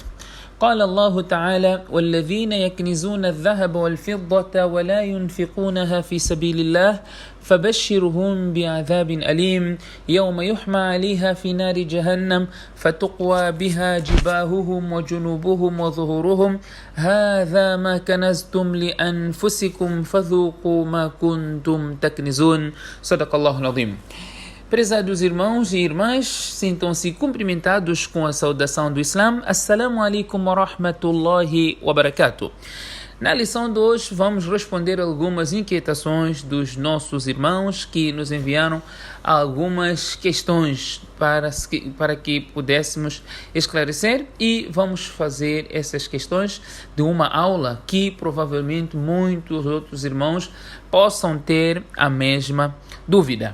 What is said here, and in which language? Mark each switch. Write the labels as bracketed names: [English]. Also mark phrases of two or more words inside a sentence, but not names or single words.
[Arabic] قال الله تعالى: والذين يكنزون الذهب والفضة ولا ينفقونها في سبيل الله فبشرهم بعذاب أليم يوم يحمى عليها في نار جهنم فتقوى بها جباههم وجنوبهم وظهورهم هذا ما كنزتم لأنفسكم فذوقوا ما كنتم تكنزون. صدق الله العظيم. [Portuguese] Prezados irmãos e irmãs, sintam-se cumprimentados com a saudação do Islã. [Arabic] السلام عليكم ورحمة الله وبركاته. [Portuguese] Na lição de hoje vamos responder algumas inquietações dos nossos irmãos que nos enviaram algumas questões para que pudéssemos esclarecer, e vamos fazer essas questões de uma aula que provavelmente muitos outros irmãos possam ter a mesma dúvida.